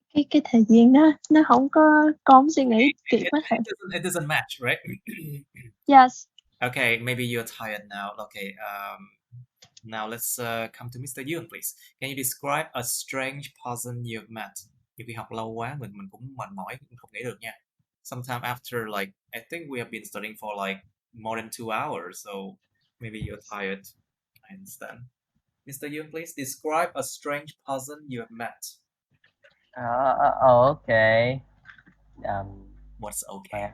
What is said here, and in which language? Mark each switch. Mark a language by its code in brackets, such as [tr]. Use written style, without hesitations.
[vi] Cái thời gian nó không có con suy nghĩ kỹ quá thầy. [en] It doesn't match, right? Yes. Okay, maybe you're tired now. Okay, now let's come to Mr. Yoon, please. Can you describe a strange person you've met? [vi] Nhiều khi học lâu quá mình cũng mệt mỏi, không nghĩ được nha. [en] Sometime after, like, I think we have been studying for like more than 2 hours, so maybe you're tired. I understand. Mr. Yoon, please describe a strange person you have met. Okay. What's okay?